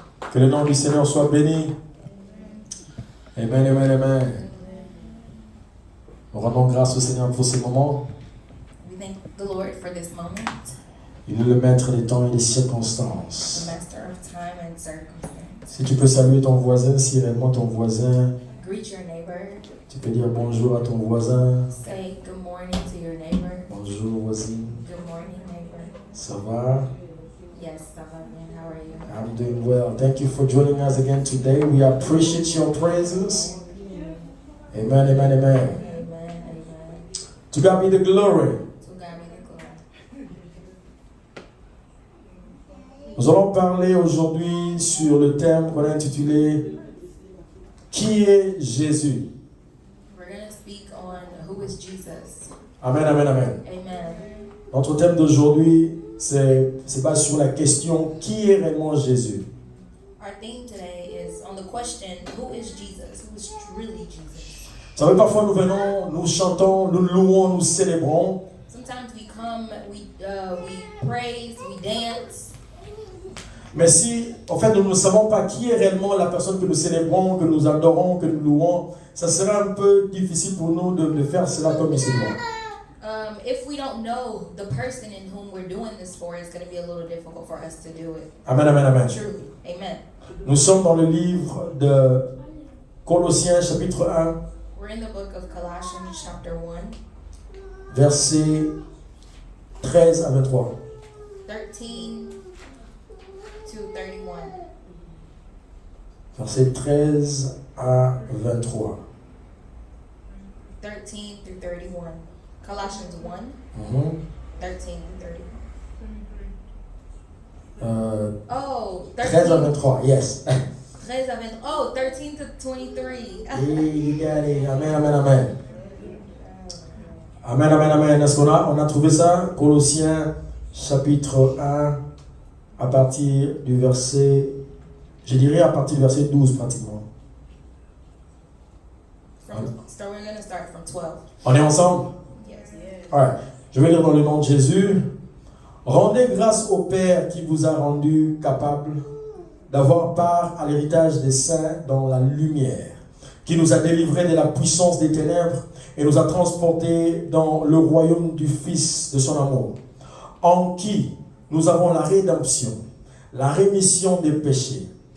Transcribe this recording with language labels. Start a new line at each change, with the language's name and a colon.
French: Que le nom du Seigneur soit béni. Amen, amen, amen. Nous rendons grâce au Seigneur pour ces moments.
English: We thank the Lord for this moment.
French: Il est le maître des temps et des circonstances.
English: The master of time and circumstance.
French: Si tu peux saluer ton voisin, si réellement ton voisin,
English: Greet your neighbor.
French: tu peux dire bonjour à ton voisin.
English: Say good morning to your neighbor.
French: Bonjour voisine.
English: Good morning, neighbor.
French: Ça va?
English: Yes,
French: ça va bien.
English: How are you? I'm doing well. Thank you for joining us again today. We appreciate your presence. Amen, amen, amen. Amen, amen. To God be the glory. To God be the glory.
French: Nous allons parler aujourd'hui sur le thème qu'on a intitulé Qui est Jésus?
English: We're going to speak on who is Jesus. Amen, amen, amen. Amen.
French: Notre thème d'aujourd'hui, c'est basé sur la question qui est réellement Jésus?
English: Our theme today is on the question, who is Jesus? Who is really Jesus?
French: Vous savez, parfois nous venons, nous chantons, nous louons, nous célébrons.
English: Sometimes we come, we praise, we dance.
French: Mais si, en fait, nous ne savons pas qui est réellement la personne que nous célébrons, que nous adorons, que nous louons, ça sera un peu difficile pour nous de faire cela comme il se doit.
English: If we don't know the person in whom we're doing this for, it's going to be a little difficult for us to do it. Amen, amen, amen. Truly. Amen.
French: Nous sommes dans le livre de Colossiens, chapitre 1,
English: We're in the book of Colossians, chapter 1,
French: versets 13 à 23.
English: 13 to 31.
French: Versets 13 à 23.
English: 13 through 31. Colossians 1, 13 through 31. Oh,
French: 13 à 13,
English: 23, yes.
French: 13 à 20.
English: Oh, 13 to 23. Hey, you got it. Amen, amen, amen. Amen, amen, amen.
French: Est-ce qu'on a trouvé ça? Colossiens, chapitre 1, à partir du verset, je dirais à partir du verset 12 pratiquement.
English: So we're going to start from 12.
French: On est ensemble?
English: Yes. Alright.
French: Je vais lire dans le nom de Jésus. Rendez grâce au Père qui vous a rendu capable d'avoir part à l'héritage des saints dans la lumière, qui nous a délivrés de la puissance des ténèbres et nous a transportés dans le royaume du Fils de son amour, en qui nous avons la rédemption, la rémission des péchés.